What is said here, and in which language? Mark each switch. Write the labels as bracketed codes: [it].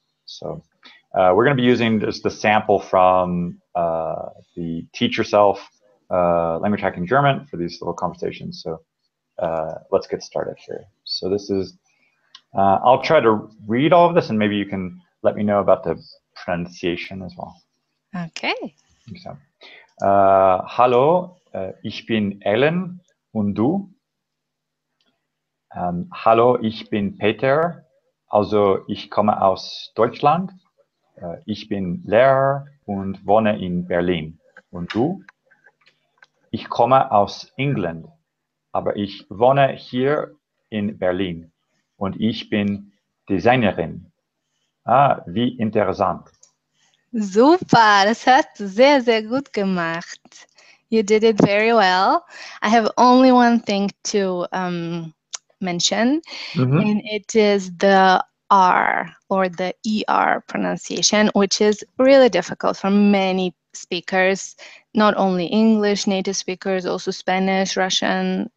[en] So we're going to be using just the sample from the Teach Yourself Language Hacking German for these little conversations. So let's get started here. So this is, I'll try to read all of this and maybe you can let me know about the pronunciation as well. Okay. [de] So, hallo, ich bin Ellen und du? Hallo, ich bin Peter. Also ich komme aus Deutschland. Ich bin Lehrer und wohne in Berlin. Und du? Ich komme aus England, aber ich wohne hier in Berlin. Und ich bin Designerin. Ah, wie interessant. Super, das hast du sehr, sehr gut gemacht. [en] You did it very well. I have only one thing to mention, and it is the R or the ER pronunciation, which is really difficult for many speakers, not only English native speakers, also Spanish, Russian.